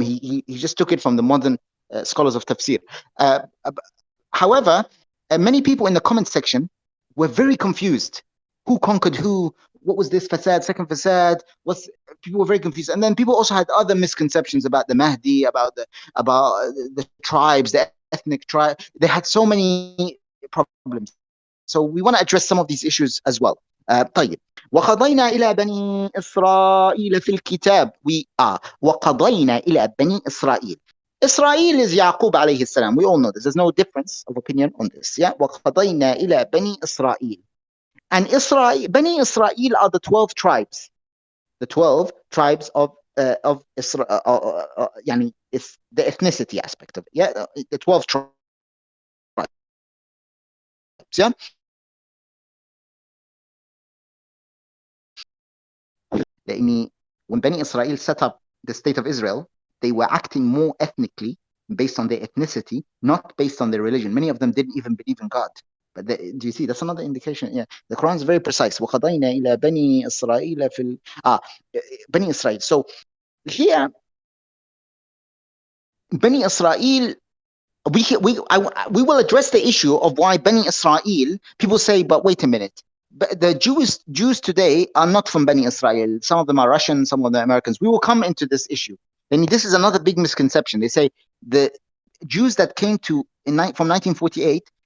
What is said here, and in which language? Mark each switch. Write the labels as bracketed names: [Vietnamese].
[English] He just took it from the modern scholars of tafsir. However, many people in the comment section were very confused. Who conquered who? What was this fasad, second fasad? People were very confused. And then people also had other misconceptions about the Mahdi, about the tribes, the ethnic tribe. They had so many problems. So we want to address some of these issues as well. [Arabic] طيب. وقضينا إلى بني إسرائيل في الكتاب. وقضينا إلى بني إسرائيل. [English] Israel is Yaqub alayhi salam. We all know this. There's no difference of opinion on this. Yeah. [Arabic] وَقَضَيْنَا إِلَى بَنِي إِسْرَائِيل. [English] And Bani Israel are the 12 tribes. The 12 tribes of Israel. Yani, it's the ethnicity aspect of it. Yeah. The 12 tribes. Yeah. When Bani Israel set up the state of Israel, they were acting more ethnically based on their ethnicity, not based on their religion. Many of them didn't even believe in God. But do you see? That's another indication. Yeah, the Quran is very precise. [Arabic] وَقَضَيْنَا إِلَى بَنِي إِسْرَائِيلَ فِي Bani Israel. [English] So here, Bani Israel, we will address the issue of why Bani Israel, people say, but wait a minute. But the Jews today are not from Bani Israel. Some of them are Russian, some of them are Americans. We will come into this issue. And this is another big misconception. They say the Jews that came from 1948,